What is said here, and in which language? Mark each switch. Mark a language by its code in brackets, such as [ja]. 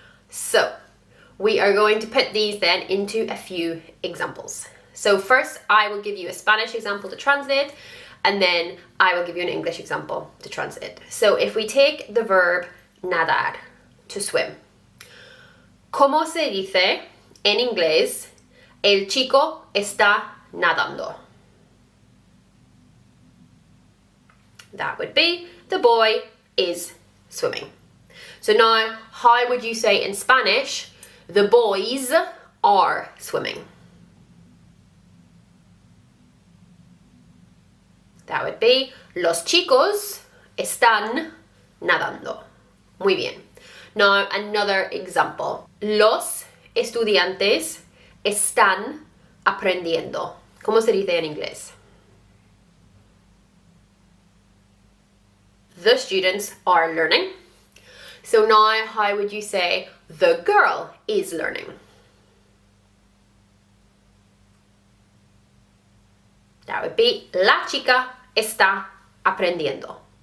[en] So we are going to put these then into a few examples. So first, I will give you a Spanish example to translate, and then I will give you an English example to translate. So if we take the verb nadar, to swim. [es] ¿Cómo se dice en inglés el chico está nadando? [en] That would be the boy is swimming. So now, how would you say in Spanish the boys are swimming? That would be [es] los chicos están nadando. Muy bien. [en] Now another example. [es] Los estudiantes están aprendiendo. ¿Cómo se dice en inglés? [en] The students are learning. So now how would you say the girl is learning? That would be [es] la chica está aprendiendo.